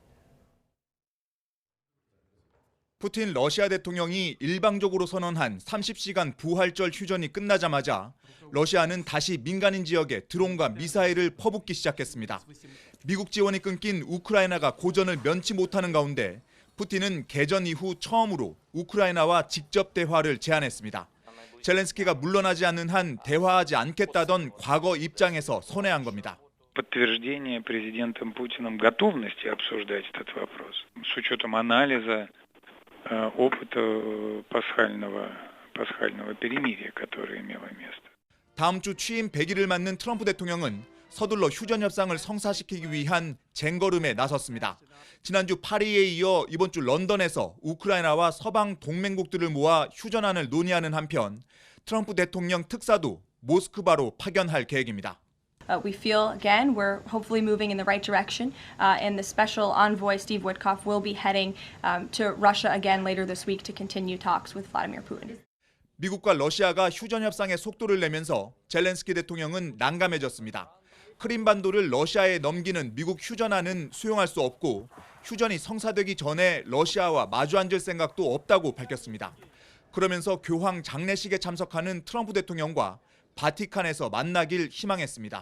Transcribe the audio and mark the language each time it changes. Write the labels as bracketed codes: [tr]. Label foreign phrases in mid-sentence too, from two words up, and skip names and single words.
[ko] 푸틴 러시아 대통령이 일방적으로 선언한 30시간 부활절 휴전이 끝나자마자 러시아는 다시 민간인 지역에 드론과 미사일을 퍼붓기 시작했습니다. 미국 지원이 끊긴 우크라이나가 고전을 면치 못하는 가운데 푸틴은 개전 이후 처음으로 우크라이나와 직접 대화를 제안했습니다. 젤렌스키가 물러나지 않는 한 대화하지 않겠다던 과거 입장에서 선회한 겁니다. [ru] Подтверждение президентом Путиным готовности обсуждать этот вопрос с учетом анализа опыта пасхального перемирия, которое имело место. [ko] 다음 주 취임 100일을 맞는 트럼프 대통령은 서둘러 휴전 협상을 성사시키기 위한 쟁걸음에 나섰습니다. 지난주 파리에 이어 이번 주 런던에서 우크라이나와 서방 동맹국들을 모아 휴전안을 논의하는 한편 트럼프 대통령 특사도 모스크바로 파견할 계획입니다. [en] We feel, again, we're hopefully moving in the right direction, and the special envoy, Steve Witkoff, will be heading to Russia again later this week to continue talks with Vladimir Putin. [ko] 미국과 러시아가 휴전 협상에 속도를 내면서 젤렌스키 대통령은 난감해졌습니다. 크림반도를 러시아에 넘기는 미국 휴전안은 수용할 수 없고 휴전이 성사되기 전에 러시아와 마주 앉을 생각도 없다고 밝혔습니다. 그러면서 교황 장례식에 참석하는 트럼프 대통령과 바티칸에서 만나길 희망했습니다.